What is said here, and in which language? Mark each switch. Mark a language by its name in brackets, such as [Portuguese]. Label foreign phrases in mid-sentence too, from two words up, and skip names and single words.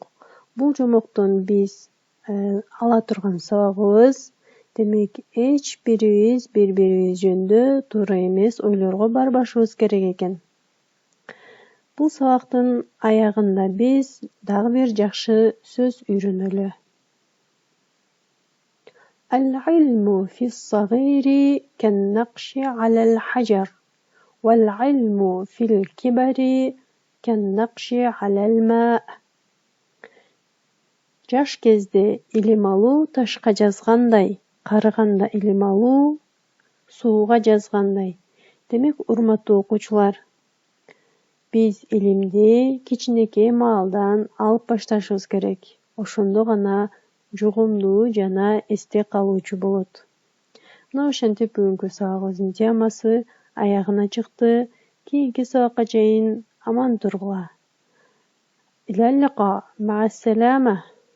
[Kyrgyz] Бул жомоктон биз ала турган сабагыбыз, демек эч бирибиз бири-бирибиз жөнүндө туура эмес ойлорго барбашыбыз керек экен. Бул сабактын аягында биз дагы бир жакшы сөз үйрөнөлү. [Arabic] العلم في الصغير كالنقش على الحجر، والعلم في الكبر كالنقش على الماء. [Kyrgyz] Жаш кезде илим алуу ташка жазгандай, карыганда илим алуу сууга жазгандай. Демек, урматтуу окуучулар, биз илимди кичинекей маалдан алып башташыбыз керек. Ошондо гана жугумдуу жана эсте калуучу болот. Мына ошентип бүгүнкү сабагыбыздын темасы аягына чыкты. Кийинки сабакка чейин аман тургула. [Arabic] إلى اللقاء، مع السلامة.